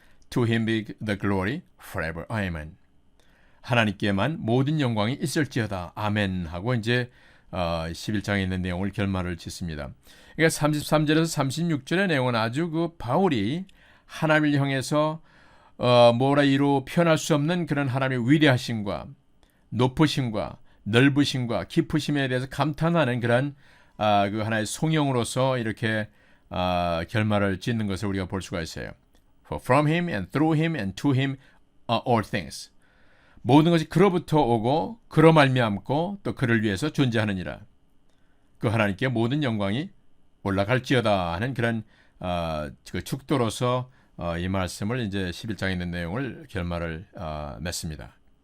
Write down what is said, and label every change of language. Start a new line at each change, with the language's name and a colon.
English: To him be the glory forever. Amen.
Korean: 하나님께만 모든 영광이 있을지어다. 아멘 하고 이제 11장에 있는 내용을 결말을 짓습니다. 그러니까 33절에서 36절의 내용은 아주 그 바울이 하나님을 향해서 뭐라 이루 표현할 수 없는 그런 하나님의 위대하심과 높으심과 넓으심과 깊으심에 대해서 감탄하는 그런 그 하나의 송영으로서 이렇게 결말을 짓는 것을 우리가 볼 수가 있어요.
English: For from him and through him and to him are all things.
Korean: 모든 것이 그로부터 오고 그로 말미암고 또 그를 위해서 존재하느니라. 그 하나님께 모든 영광이 올라갈지어다 하는 그런 그 축도로서 이 말씀을 이제 11장에 있는 내용을 결말을 맺습니다.